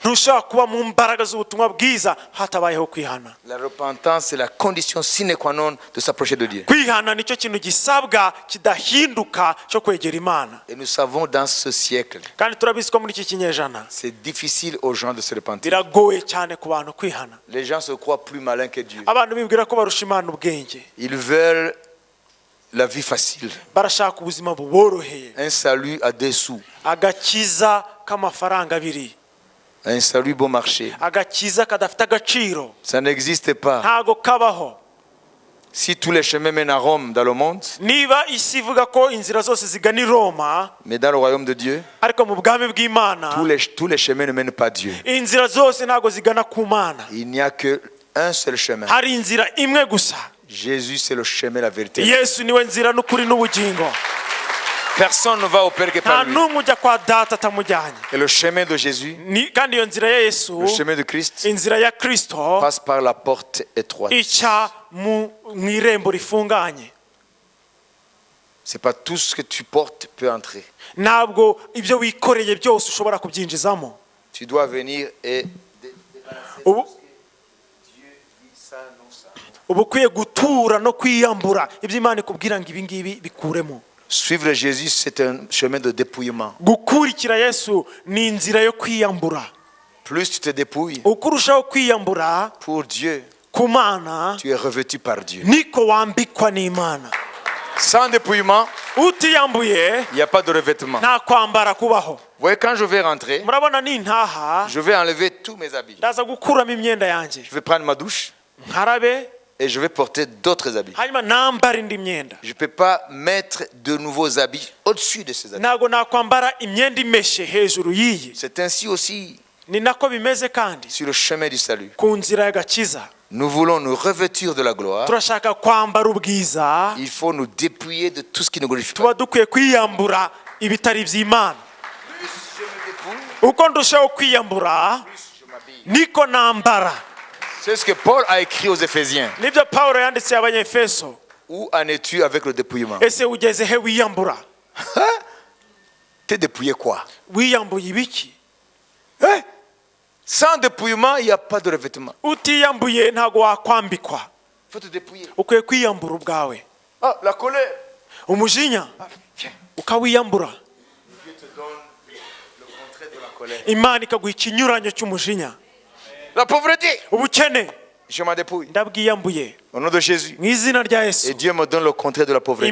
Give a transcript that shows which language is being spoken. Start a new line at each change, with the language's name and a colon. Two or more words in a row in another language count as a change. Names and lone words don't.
Kinyarwanda: ntushobora kuba mu mbaraga z'ubutumwa bwiza hatabayeho kwihana.
French: La repentance, c'est la condition
Latin: sine qua non
French: de s'approcher de Dieu.
Kinyarwanda: kwihana nicyo kintu gisabwa kidahinduka cyo kwegera Imana.
French: Et nous savons dans ce siècle,
Kinyarwanda: kandi turabizi ko muri iki kinyejana
French: c'est difficile aux gens de se repentir.
Kinyarwanda: biragoye cyane ku bantu kwihana.
French: Les gens se croient plus malins que Dieu.
Kinyarwanda: abantu bibwira ko barusha Imana ubwenge.
French: Ils veulent la vie facile.
Kinyarwanda: barashaka ubuzima buboroheye.
French: Un salut à 2 sous.
Kinyarwanda: agakiza k'amafaranga abiri.
French: Un salut bon marché.
Kinyarwanda: agakiza kadafite agaciro.
French: Ça n'existe pas.
Kinyarwanda: ntago kabaho.
French: Si tous les chemins mènent à Rome dans le monde,
Kinyarwanda: niba isi ivuga ko inzira zose zigana i Roma,
French: mais dans le royaume de Dieu,
Kinyarwanda: ariko mu bwami bw'Imana
French: tous les chemins ne mènent pas à Dieu.
Kinyarwanda: inzira zose ntago zigana ku Mana.
French: Il n'y a que un seul chemin.
Kinyarwanda: hari inzira imwe gusa.
French: Jésus, c'est le chemin, la vérité.
Kinyarwanda: Yesu niwe nzira n'ukuri n'ubugingo.
French: Personne ne va au Père que
Kinyarwanda: nta
French: par lui.
Kinyarwanda: n'umwe ujya kwa data atamujyanye.
French: Et le chemin de Jésus,
Kinyarwanda: kandi iyo nzira ya Yesu,
French: le chemin de Christ,
Kinyarwanda: inzira ya Kristo,
French: passe par la porte étroite.
Kinyarwanda: ica mu irembo rifunganye.
French: C'est pas tout ce que tu portes peut entrer.
Kinyarwanda: ntabwo ibyo wikoreye byose ushobora kubyinjizamo.
French: Tu dois venir et
Kinyarwanda: ubu ukwiye gutura no kwiyambura ibyo Imana ikubwira ngo ibi ngibi bikuremo.
French: Suivre Jésus, c'est un chemin de dépouillement.
Kinyarwanda: Gukurikira Yesu ni inzira yo kwiyambura.
French: Plus tu te dépouilles
Kinyarwanda: uko urushaho kwiyambura
French: pour Dieu,
Kinyarwanda: ku Mana,
French: tu es revêtu par Dieu.
Kinyarwanda: niko wambikwa n'Imana.
French: Sans dépouillement,
Kinyarwanda: utiyambuye
French: il n'y a pas de revêtement.
Kinyarwanda: nta kwambara kubaho.
French: Vous voyez, quand je vais rentrer,
Kinyarwanda: murabona nintaha
French: je vais enlever tous mes habits.
Kinyarwanda: ndaza gukuramo imyenda yanjye,
French: Je vais prendre ma douche
Kinyarwanda: nkarabe,
French: et je vais porter d'autres habits.
Kinyarwanda: hanyuma nambara indi myenda.
French: Je ne peux pas mettre de nouveaux habits au-dessus de ces habits.
Kinyarwanda: ntabwo nakwambara imyenda imeshe hejuru y'iyi.
French: C'est ainsi aussi
Kinyarwanda: ni nako bimeze kandi
French: sur le chemin du salut.
Kinyarwanda: ku nzira y'agakiza.
French: Nous voulons nous revêtir de la gloire.
Kinyarwanda: turashaka kwambara ubwiza,
French: Il faut nous dépouiller de tout ce qui nous glorifie pas.
Kinyarwanda: tuba dukwiye kwiyambura ibitari by'Imana. uko ndushaho kwiyambura niko nambara.
French: C'est ce que Paul a écrit aux Éphésiens.
Kinyarwanda: nibyo Pawulo yandikiye Abanyefeso.
French: Où en es-tu avec le dépouillement?
Kinyarwanda: ese ugeze he wiyambura?
French: T'es dépouillé quoi?
Kinyarwanda: wiyambuye ibiki?
French: Sans dépouillement, il n'y a pas de revêtement.
Kinyarwanda: utiyambuye ntabwo wakwambikwa.
French: Il faut te dépouiller.
Kinyarwanda: ukwiye kwiyambura ubwawe.
French: Ah, la colère.
Kinyarwanda: umujinya ukawiyambura.
French: Dieu te donne le contraire de la colère.
Kinyarwanda: Imana ikaguha ikinyuranyo cy'umujinya.
French: La pauvreté.
Kinyarwanda: ubukene
French: Je m'en dépouille.
Kinyarwanda: ndabwiyambuye
French: Au nom de Jésus.
Kinyarwanda: mu izina rya
French: Et
Kinyarwanda: Yesu.
French: Dieu me donne le contraire de la pauvreté.